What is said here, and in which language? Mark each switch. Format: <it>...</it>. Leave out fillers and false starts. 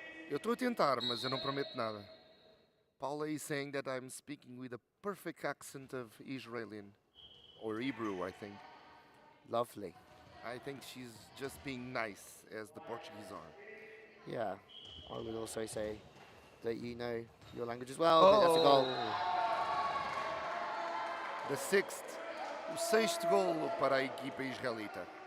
<pt>Eu estou a tentar, mas eu não prometo nada.</pt> <en>Paula is saying that I'm speaking with a perfect accent of Israeli or Hebrew, I think. Lovely. I think she's just being nice, as the Portuguese are. Yeah, I would also say that you know your language as well. But that's a goal. The sixth,</en> <pt>o sexto golo para a equipa israelita.</pt>